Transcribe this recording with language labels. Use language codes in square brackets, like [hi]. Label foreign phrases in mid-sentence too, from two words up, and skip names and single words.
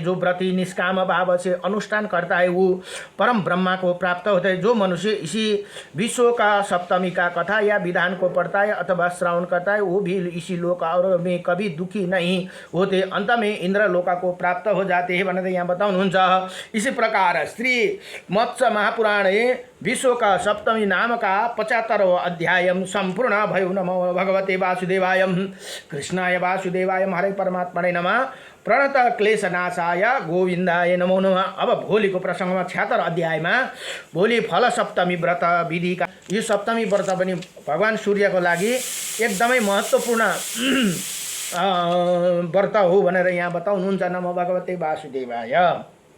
[hi] जो व्रती निष्काम भाव से अनुष्ठान करता है वो परम ब्रह्मा को प्राप्त होता है। जो मनुष्य इसी विश्व का सप्तमी का कथा या विधान को पढ़ता है अथवा श्रवण करता है वो भी इसी लोक और में कभी दुखी नहीं होते, अंत में इंद्र लोका को प्राप्त हो जाते हैं [ne] भनेर यहाँ बताउनुहुन्छ। [hi] इसी प्रकार श्री मत्स्य महापुराणे विश्व का सप्तमी नाम का 75वां अध्याय संपूर्ण भयो। [sa] नमो भगवते वासुदेवाय कृष्णाय वासुदेवाय हरे परमात्मने नमः। प्रणत क्लेशनाशाय गोविन्दाय नमो नमः। [ne] अब भोलिको प्रसङ्गमा 76 अध्यायमा भोलि फल सप्तमी व्रत विधिका, यो सप्तमी व्रत पनि भगवान सूर्यको लागि एकदमै महत्त्वपूर्ण व्रत हो भनेर यहाँ बताउनुहुन्छ। [sa] नमो भगवते वासुदेवाय।